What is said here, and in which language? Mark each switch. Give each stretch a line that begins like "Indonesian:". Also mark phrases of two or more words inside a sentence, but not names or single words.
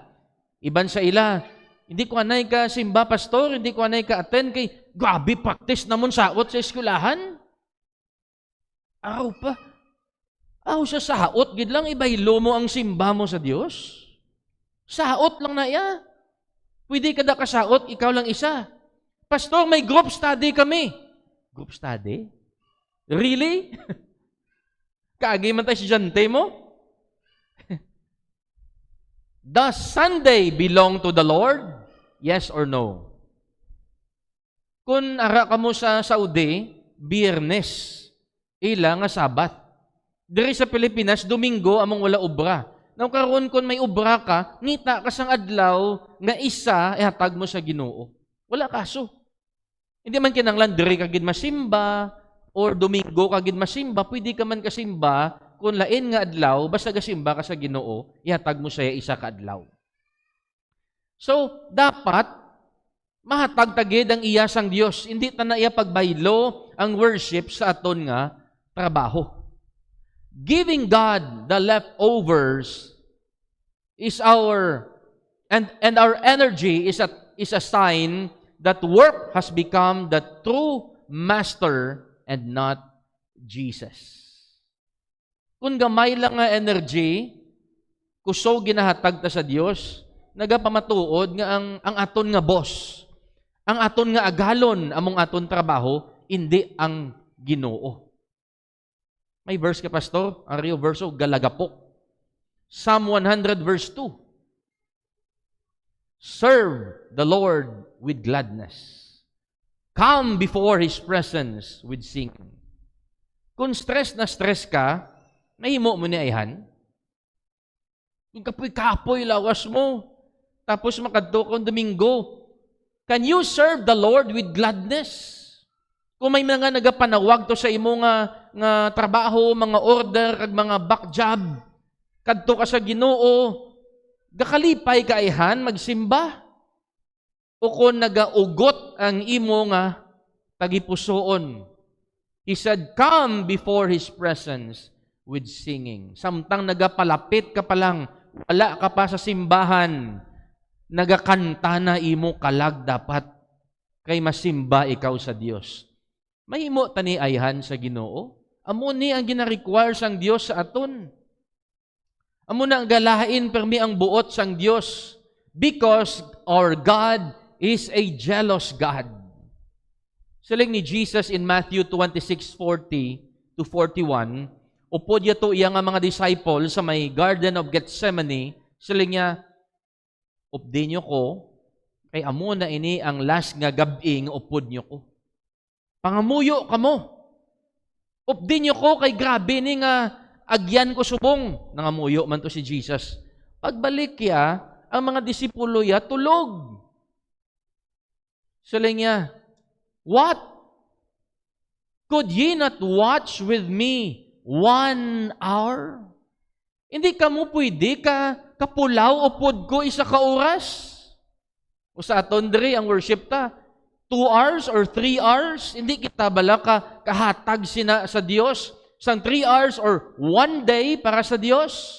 Hiligaynon: Iban sa ila, hindi ko anay ka simba, pastor, hindi ko anay ka attend kay grabe practice namon saot sa eskwelahan. Araw pa. Aw sa saot, gid lang ibaylo mo ang simba mo sa Dios. Saot lang na iya. Pwede ka da kasaot, ikaw lang isa. Pastor, may
English: group study
Hiligaynon: kami.
English: Group study? Really?
Hiligaynon: Kaagi man tayo estudyante mo?
English: Does Sunday belong to the Lord? Yes or no?
Hiligaynon: Kung ara ka mo sa Saudi, Biyernes, ila nga Sabat. Diri sa Pilipinas, Domingo among wala obra. Nang karon kun may obra ka, ngita ka sang adlaw nga isa ihatag mo sa Ginoo. Wala kaso. Hindi man kinahanglan diri ka gid masimba or Domingo ka gid masimba, pwede ka man kasimba kung lain nga adlaw, basta gasimba ka sa Ginoo, ihatag mo saya isa ka adlaw. So, dapat mahatag tagid ang iya sang Dios. Hindi ta na iya pagbaylo ang worship sa aton nga trabaho.
English: Giving God the leftovers is our energy is a sign that work has become the true master and not Jesus.
Hiligaynon: Kung gamay lang nga energy, kusog ginahatag ta sa Dios, nagapamatuod nga ang aton nga boss, ang aton nga agalon, among aton trabaho, hindi ang Ginoo. May verse ka, Pastor? Ang Rio verso, galagapok.
English: Psalm 100 verse 2. Serve the Lord with gladness. Come before His presence with singing.
Hiligaynon: Kung stress na stress ka, nahimo mo ni ayhan. Yung kapoy-kapoy, lawas mo. Tapos makadto kong Domingo.
English: Can you serve the Lord with gladness?
Hiligaynon: Kung may mga nagapanawag to sa imo nga trabaho, mga order, kag mga
English: back job,
Hiligaynon: kadto ka sa Ginoo, gakalipay ka ayhan, magsimba. O kung nagaugot ang imo nga tagipusoon.
English: He said, come before His presence with singing.
Hiligaynon: Samtang nagapalapit ka pa lang, wala ka pa sa simbahan, nagakanta na imo kalag dapat kay masimba ikaw sa Dios. Mahimo tani ayhan sa Ginoo. Amo ni ang gina-require sang Dios sa aton. Amo na ang galain permi ang buot sang Dios
English: because our God is a jealous God.
Hiligaynon: Siling ni Jesus in Matthew 26:40 to 41, upod yato iya nga mga disciples sa may Garden of Gethsemane, siling niya, updi nyo ko, kay amo na ini ang last nga gabing upod nyo ko. Pangamuyo kamo. Updi nyo ko, kay grabe ni nga agyan ko subong. Nangamuyo man to si Jesus. Pagbalik ya, ang mga disipulo ya, tulog. Siling niya,
English: what? Could ye not watch with me 1 hour?
Hiligaynon: Hindi ka mo pwede kapulaw o pod ko isa ka oras? O sa aton diri ang worship ta,
English: 2 hours or 3 hours?
Hiligaynon: Hindi kita bala kahatag sina sa Dios sang
English: 3 hours or 1 day
Hiligaynon: para sa Dios?